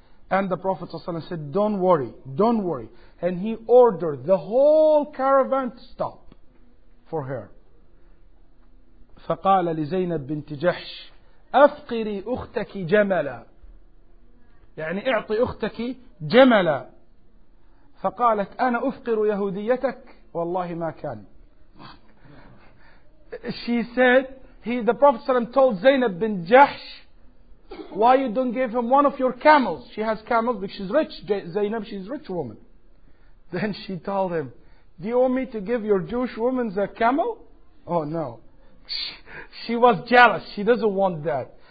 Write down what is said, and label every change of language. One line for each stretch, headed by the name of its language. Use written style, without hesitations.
English: And the Prophet ﷺ said, don't worry, don't worry. And he ordered the whole caravan to stop for her.
Arabic: فقال لزينب بنت جحش أفقري أختك جملا، يعني اعطي أختك جملا. فقالت أنا أفقر يهوديتك والله ما كان.
English: She said, the Prophet ﷺ told Zainab bin Jahsh, why you don't give him one of your camels? She has camels because she's rich. Zainab, she's a rich woman. Then she told him, do you want me to give your Jewish woman a camel? Oh no. She was jealous. She doesn't want that.